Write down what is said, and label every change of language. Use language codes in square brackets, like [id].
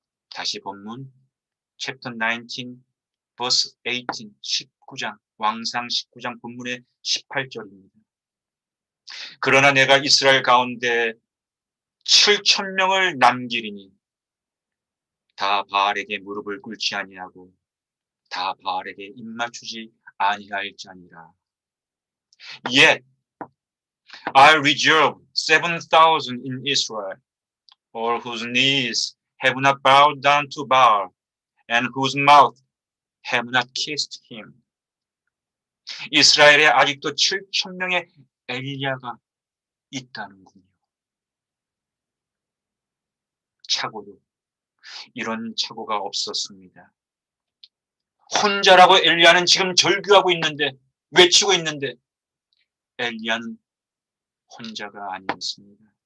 [ko] 다시 본문 [en] chapter 19 verse 18 [ko] 19장 왕상 19장 본문의 18절입니다. 그러나 내가 이스라엘 가운데 7,000명을 남기리니 다 바알에게 무릎을 꿇지 아니하고 다 바알에게 입맞추지 아니할 자니라. [en] Yet I reserve 7,000 in Israel, all whose knees have not bowed down to Baal, and whose mouth have not kissed him. [ko] 이스라엘에 아직도 7,000명의 엘리야가 있다는군요. 착오도 이런 착오가 없었습니다. 혼자라고 엘리야는 지금 절규하고 있는데, 외치고 있는데 엘리야는 혼자가 아니었습니다.